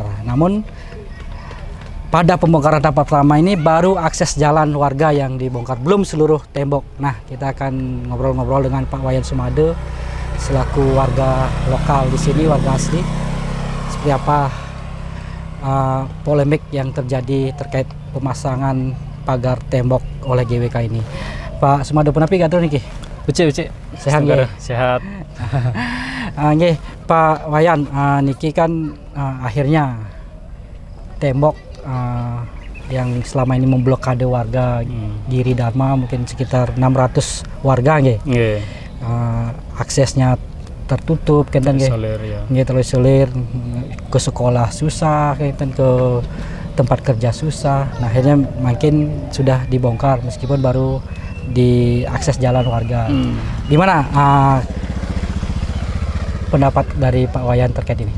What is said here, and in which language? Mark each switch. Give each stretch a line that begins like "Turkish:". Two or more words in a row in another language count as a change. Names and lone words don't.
Indonesian: Namun pada pembongkaran tahap pertama ini baru akses jalan warga yang dibongkar, belum seluruh tembok. Nah, kita akan ngobrol-ngobrol dengan Pak Wayan Sumade selaku warga lokal di sini, warga asli, seperti apa polemik yang terjadi terkait pemasangan pagar tembok oleh GWK ini.
Balinese: Pak Sumade punapi gatur niki? Uci.
Indonesian: Sehat nggih? Sehat. Nggih, Pak Wayan, niki kan akhirnya tembok yang selama ini memblokade warga Giri Dharma mungkin sekitar 600 warga nggih. Nggih. Aksesnya tertutup, kan terisolir, ke sekolah susah, kan ke tempat kerja susah. Nah, akhirnya makin sudah dibongkar meskipun baru diakses jalan warga. Gimana pendapat dari Pak Wayan terkait ini?